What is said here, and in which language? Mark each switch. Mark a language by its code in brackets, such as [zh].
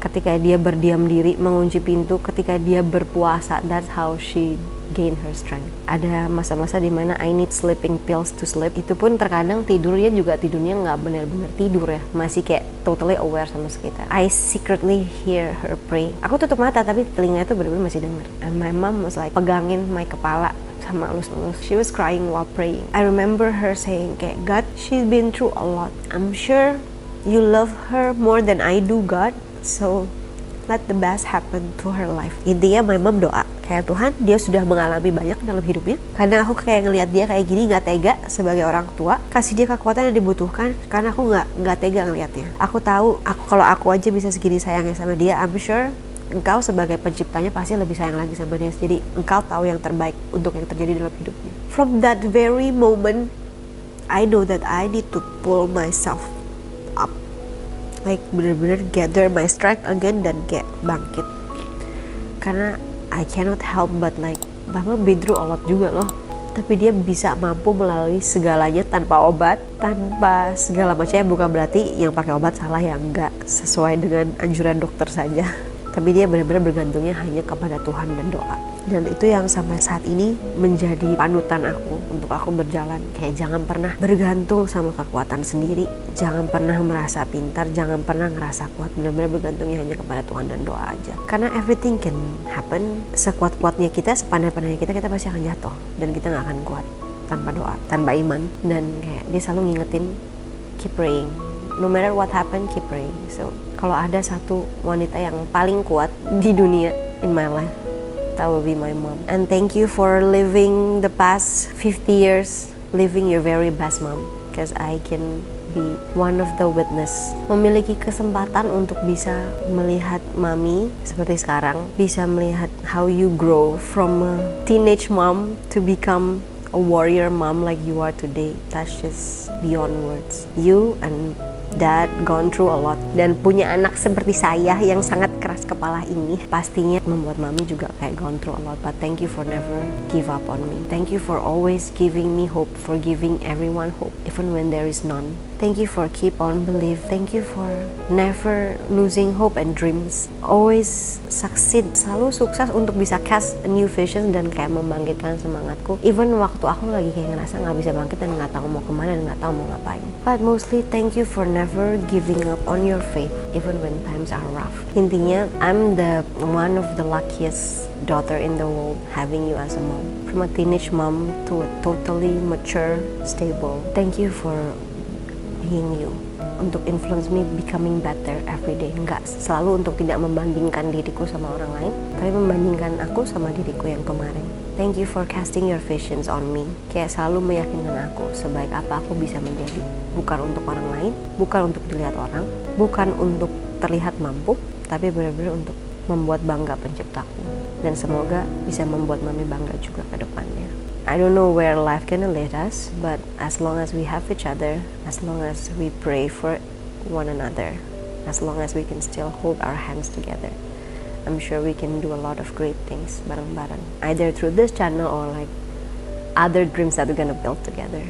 [id] Ketika dia berdiam diri mengunci pintu, ketika dia berpuasa, [en] that's how she gain her strength. [id] Ada masa-masa dimana I need sleeping pills to sleep. Itu pun terkadang tidurnya nggak benar-benar tidur ya, masih kayak totally aware sama sekitar. [en] I secretly hear her pray. [id] Aku tutup mata tapi telinga itu benar-benar masih dengar. [en] And my mom was like [id] pegangin my kepala sama elus-elus. [en] She was crying while praying. I remember her saying kayak, God, she's been through a lot. I'm sure you love her more than I do, God. So let the best happen to her life. [id] Intinya my mom doa kayak, Tuhan, dia sudah mengalami banyak dalam hidupnya. Karena aku kayak ngelihat dia kayak gini gak tega sebagai orang tua. Kasih dia kekuatan yang dibutuhkan, karena aku gak tega ngelihatnya. Aku tahu kalau aku aja bisa segini sayangnya sama dia, [en] I'm sure [id] Engkau sebagai penciptanya pasti lebih sayang lagi sama dia. Jadi Engkau tahu yang terbaik untuk yang terjadi dalam hidupnya. [en] From that very moment, I know that I need to pull myself up, like [id] bener-bener gather my strength again [en] dan kayak bangkit. Karena I cannot help but like, Mama been through a lot juga loh. [id] Tapi dia bisa mampu melalui segalanya tanpa obat, tanpa segala macamnya. Bukan berarti yang pakai obat salah, yang enggak sesuai dengan anjuran dokter saja. Tapi dia benar-benar bergantungnya hanya kepada Tuhan dan doa. Dan itu yang sampai saat ini menjadi panutan aku untuk aku berjalan. Kayak jangan pernah bergantung sama kekuatan sendiri, jangan pernah merasa pintar, jangan pernah ngerasa kuat. Benar-benar bergantungnya hanya kepada Tuhan dan doa aja. [en] Karena everything can happen. [id] Sekuat-kuatnya kita, sepandai-pandainya kita pasti akan jatuh. Dan kita gak akan kuat tanpa doa, tanpa iman. [en] Dan kayak dia selalu ngingetin, keep praying, no matter what happen, keep praying. [id] So kalau ada satu wanita yang paling kuat di dunia [en] in my life, that will be my mom. And thank you for living the past 50 years, living your very best mom, because I can be one of the witness. [id] Memiliki kesempatan untuk bisa melihat mami [en] seperti sekarang, bisa melihat how you grow from a teenage mom to become a warrior mom like you are today. That's just beyond words. You and Dad gone through a lot, [id] dan punya anak seperti saya yang sangat keras kepala ini pastinya membuat mami juga kayak gone through a lot. [en] But thank you for never give up on me. Thank you for always giving me hope, for giving everyone hope even when there is none. Thank you for keep on believe. Thank you for never losing hope and dreams. Always succeed, [id] selalu sukses untuk bisa cast a new vision dan kayak membangkitkan semangatku. Even waktu aku lagi kayak ngerasa nggak bisa bangkit dan nggak tahu mau kemana dan nggak tahu mau ngapain. [en] But mostly thank you for never giving up on your faith even when times are rough. Intinya, I'm the one of the luckiest daughter in the world having you as a mom. From a teenage mom to a totally mature, stable. Thank you for being you, untuk influence me becoming better every day. [id] Enggak selalu untuk tidak membandingkan diriku sama orang lain, tapi membandingkan aku sama diriku yang kemarin. [en] Thank you for casting your visions on me. [id] Kayak selalu meyakinkan aku sebaik apa aku bisa menjadi. Bukan untuk orang lain, bukan untuk dilihat orang, bukan untuk terlihat mampu, tapi benar-benar untuk membuat bangga penciptaku. Dan semoga bisa membuat mami bangga juga ke depannya. [en] I don't know where life gonna lead us, but as long as we have each other, as long as we pray for one another, as long as we can still hold our hands together, I'm sure we can do a lot of great things [id] bareng-bareng. [en] Either through this channel or like other dreams that we're gonna build together.